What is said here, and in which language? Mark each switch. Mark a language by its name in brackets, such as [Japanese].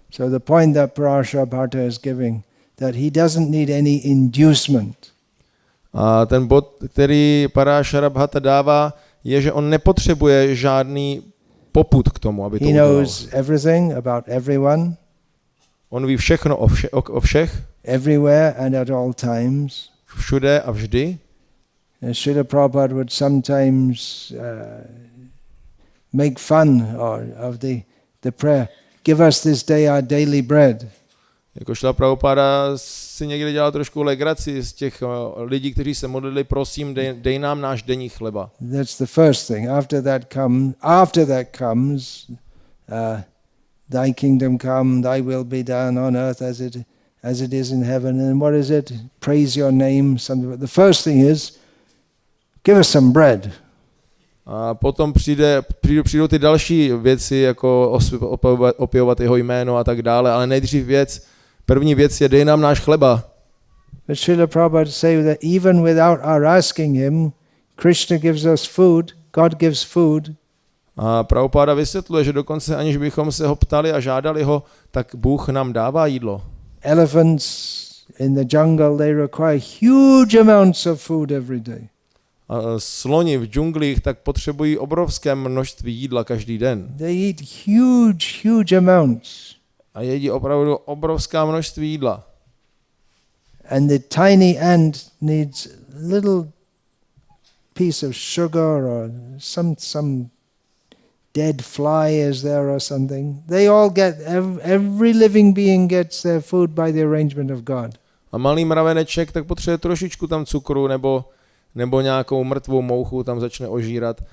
[English] So the point that Parashabhata is giving, that he doesn't need any inducement. [Czech] A ten bod, který Parashabhata dává, je, že on nepotřebuje žádný popud k tomu, aby to [English] He [Czech] udělal. [English] knows everything about everyone, [Czech] On ví všechno o všech, [English] everywhere and at all times. [Czech] všude a vždy. [English] Srila Prabhupada would sometimes make fun of the prayer, give us this day our daily bread. [Czech] Jako Šrila Prabhupada si někdy dělal trošku legraci z těch lidí, kteří se modlili, prosím, dej nám náš denní chleba. [English] That's the first thing. After that comes, thy kingdom come, thy will be done on earth as it is in heaven. And what is it? Praise your name. Something. The first thing is, give us some bread. [Czech] A potom přijdou ty další věci, jako opěvovat jeho jméno a tak dále, ale první věc je, dej nám náš chleba. [English] But Srila Prabhupada say that even without our asking him, Krishna gives us food, God gives food. [Czech] A Prabhupada vysvětluje, že dokonce aniž bychom se ho ptali a žádali ho, tak Bůh nám dává jídlo. [English] Elephants in the jungle, they require huge amounts of food every day. [Czech] A sloni v džunglích tak potřebují obrovské množství jídla každý den. [English] They eat huge amounts. [Czech] A jedí opravdu obrovská množství jídla. [English] And the tiny ant needs a little piece of sugar or some dead fly is there or something. They all get, every living being gets their food by the arrangement of God. [Czech] A malý mraveneček tak potřebuje trošičku tam cukru nebo nějakou mrtvou mouchu tam začne ožírat.